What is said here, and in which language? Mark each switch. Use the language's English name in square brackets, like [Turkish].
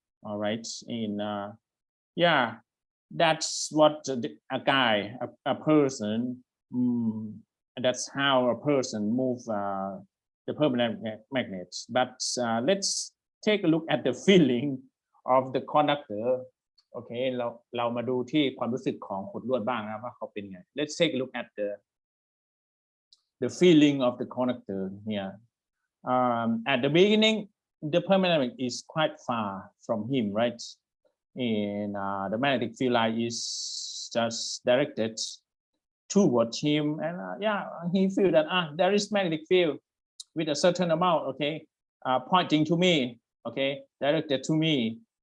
[English] All right, in yeah, that's what a person, that's how a person move the permanent magnets. But let's take a look at the feeling of the conductor. [Thai] Okay,เรามาดูที่ความรู้สึกของขดลวดบ้างนะว่าเขาเป็นไง [English] Let's take a look at the feeling of the conductor here. At the beginning, the permanent magnet is quite far from him, right? And the magnetic field line is just directed towards him, and yeah, he feel that there is magnetic field with a certain amount, okay, pointing to me, okay, directed to me.